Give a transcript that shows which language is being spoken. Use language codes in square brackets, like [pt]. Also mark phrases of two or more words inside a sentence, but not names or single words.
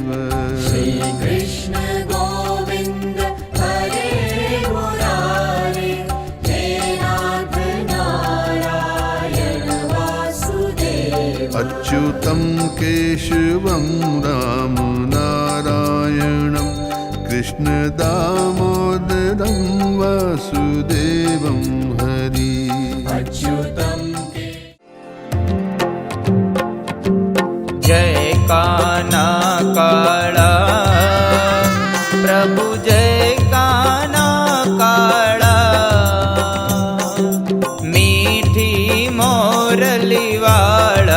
[sa] श्री कृष्ण गोविंद हरे मुरारे, हे नाथ नारायण वासुदेव। अच्युतं केशवं राम नारायणं कृष्ण दामोदरं वासुदेवं हरि। अच्युतं [hi] जय काना काला प्रभु, जय काना काला। मीठी मोरली वाला,